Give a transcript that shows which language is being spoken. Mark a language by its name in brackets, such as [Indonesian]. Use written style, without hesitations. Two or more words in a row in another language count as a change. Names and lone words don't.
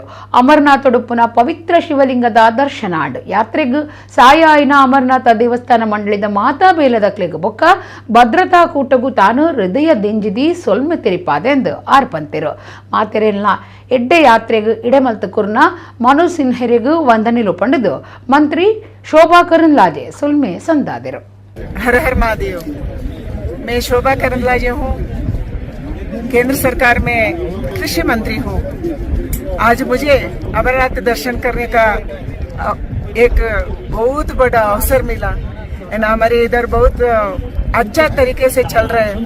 [Tulu] ಅಮರನಾಥೊಡುಪ್ಪುನ ಪವಿತ್ರ ಶಿವಲಿಂಗದ ದರ್ಶನ ಆಡು ಯಾತ್ರೆಗೂ ಸಾಯ ಆಯ್ನ ಅಮರನಾಥ ದೇವಸ್ಥಾನ ಮಂಡಳಿದ ಮಾತಾ ಬೇಲದಕ್ಲೆಗ್ ಬೊಕ್ಕ ಭದ್ರತಾ ಕೂಟಗೂ ತಾನು ಹೃದಯ ದೆಂಜಿದಿ ಸೊಲ್ಮೆ ತೆರಿಪಾದೆ ಎಂದು ಆರ್ಪಂತೆರು. ಮಾತೆರೆಲ್ನ ಎಡ್ಡೆ ಯಾತ್ರೆಗೂ ಇಡೆಮಲ್ತ ಕುರ್ನ ಮನು ಸಿನ್ಹೆರೆಗೂ ವಂದನೆಲು ಪಂಡದು ಮಂತ್ರಿ ಶೋಭಾ ಕರಂದ್ಲಾಜೆ ಸೊಲ್ಮೆ ಸಂದಾದರು. [Hindi] हर हर महादेव। मैं शोभा करंदलाजे हूँ, केंद्र सरकार में कृषि मंत्री हूँ। आज मुझे अमरनाथ दर्शन करने का एक बहुत बड़ा अवसर मिला। हमारे इधर बहुत अच्छा तरीके से चल रहे हैं।